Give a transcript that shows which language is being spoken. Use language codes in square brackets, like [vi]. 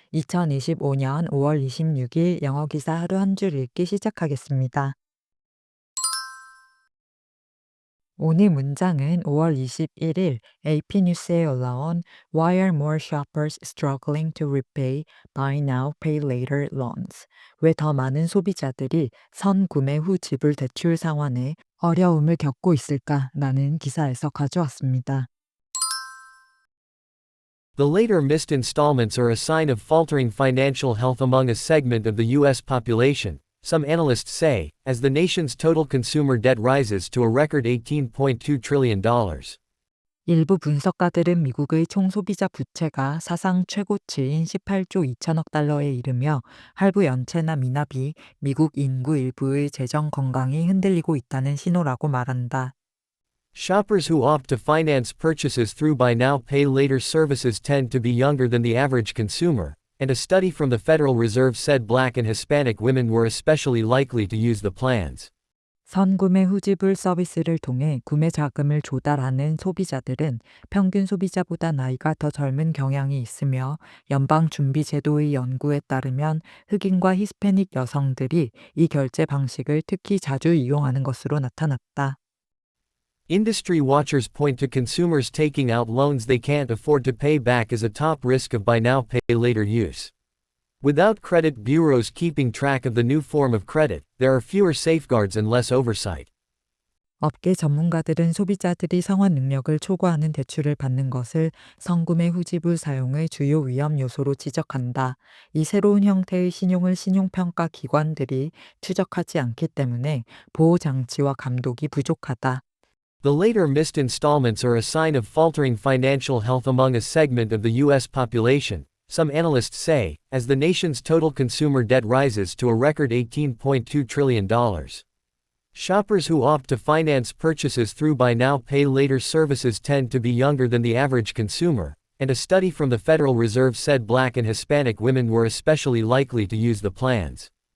[ko] 2025년 5월 26일 영어 기사 하루 한 줄 읽기 시작하겠습니다. 오늘 문장은 5월 21일 AP 뉴스에 올라온 [en] Why are more shoppers struggling to repay buy now, pay later loans? [ko] 왜 더 많은 소비자들이 선구매 후 지불 대출 상환에 어려움을 겪고 있을까라는 기사에서 가져왔습니다. [en] The later missed installments are a sign of faltering financial health among a segment of the U.S. population, some analysts say, as the nation's total consumer debt rises to a record $18.2 trillion. [ko] 일부 분석가들은 미국의 총소비자 부채가 사상 최고치인 18조 2천억 달러에 이르며 할부 연체나 미납이 미국 인구 일부의 재정 건강이 흔들리고 있다는 신호라고 말한다. [en] Shoppers who opt to finance purchases through buy now pay later services tend to be younger than the average consumer, and a study from the Federal Reserve said Black and Hispanic women were especially likely to use the plans. [ko] 선구매 후 지불 서비스를 통해 구매 자금을 조달하는 소비자들은 평균 소비자보다 나이가 더 젊은 경향이 있으며 연방준비제도의 연구에 따르면 흑인과 히스패닉 여성들이 이 결제 방식을 특히 자주 이용하는 것으로 나타났다. [en] Industry watchers point to consumers taking out loans they can't afford to pay back as a top risk of buy now pay later use. Without credit bureaus keeping track of the new form of credit, there are fewer safeguards and less oversight. [ko] 업계 전문가들은 소비자들이 상환 능력을 초과하는 대출을 받는 것을 선구매 후 지불 사용의 주요 위험 요소로 지적한다. 이 새로운 형태의 신용을 신용평가 기관들이 추적하지 않기 때문에 보호 장치와 감독이 부족하다. [en] The later missed installments are a sign of faltering financial health among a segment of the U.S. population, some analysts say, as the nation's total consumer debt rises to a record $18.2 trillion. Shoppers who opt to finance purchases through buy now pay later services tend to be younger than the average consumer, and a study from the Federal Reserve said Black and Hispanic women were especially likely to use the plans.